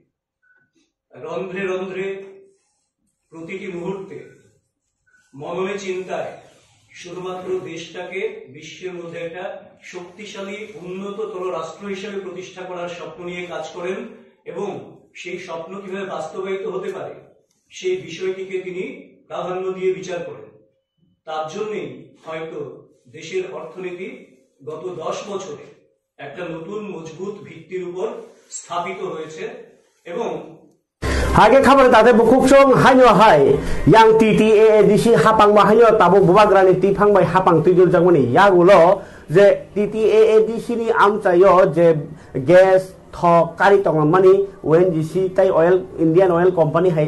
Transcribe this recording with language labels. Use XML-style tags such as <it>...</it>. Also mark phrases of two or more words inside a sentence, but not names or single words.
<bn>রন্ধ্রে রন্ধ্রে প্রতিটি মুহূর্তে মননে চিন্তায় শুধুমাত্র দেশটাকে বিশ্বের মধ্যে একটা শক্তিশালী উন্নততর রাষ্ট্র হিসেবে প্রতিষ্ঠা করার স্বপ্ন নিয়ে কাজ করেন এবং সেই স্বপ্ন কিভাবে বাস্তবায়িত হতে পারে সেই বিষয়টিকে তিনি প্রাধান্য দিয়ে বিচার করেন। তার জন্যই হয়তো দেশের অর্থনীতি গত 10 বছরে একটা নতুন মজবুত ভিত্তির উপর স্থাপিত হয়েছে এবং</bn> <trp>Hage kabar tade bukuk chong hanyo hai yang TTAADC hapang ma hanyo tabo bubagrani tipang bai hapang tujul jangmani yagulo je TTAADC ni amchayo je gas thok kari tongmani ONGC tai oil Indian Oil Company hai</trp>